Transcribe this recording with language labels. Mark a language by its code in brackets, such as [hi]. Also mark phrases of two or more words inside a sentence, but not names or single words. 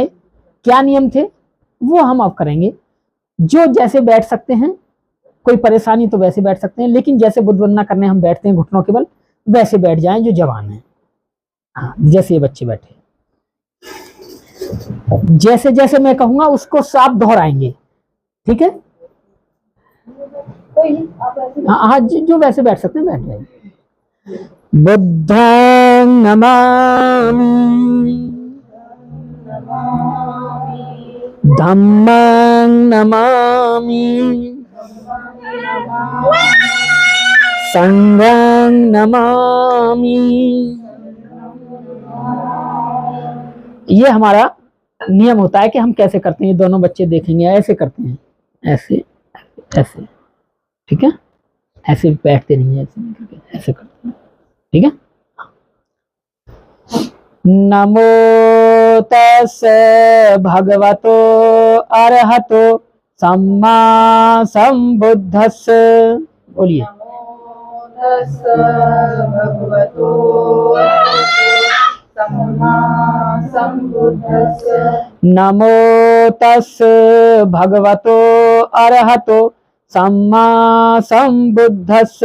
[hi] क्या नियम थे वो हम अब करेंगे। जो जैसे बैठ सकते हैं, कोई परेशानी तो वैसे बैठ सकते हैं, लेकिन जैसे बुद्ध वंदना करने हम बैठते हैं घुटनों के बल, वैसे बैठ जाएं जो जवान है। हाँ, जैसे ये बच्चे बैठे, जैसे जैसे मैं कहूंगा उसको साफ दोहराएंगे, ठीक है? हाँ, जो वैसे बैठ सकते हैं बैठ जाएंगे। [pi] बुद्धं नमामि, धम्मं नमामि, संघं नमामि। [hi] ये हमारा नियम होता है कि हम कैसे करते हैं। ये दोनों बच्चे देखेंगे, ऐसे करते हैं, ऐसे ऐसे, ठीक है? ऐसे बैठते नहीं है, ऐसे नहीं करते, ऐसे करते हैं, ठीक है? [pi] नमो तस्से भगवतो अरहतो सम्मा संबुद्धस्स। [hi] बोलिए। [pi] नमो तस्से भगवतो अरहतो सम्मा संबुद्धस्स।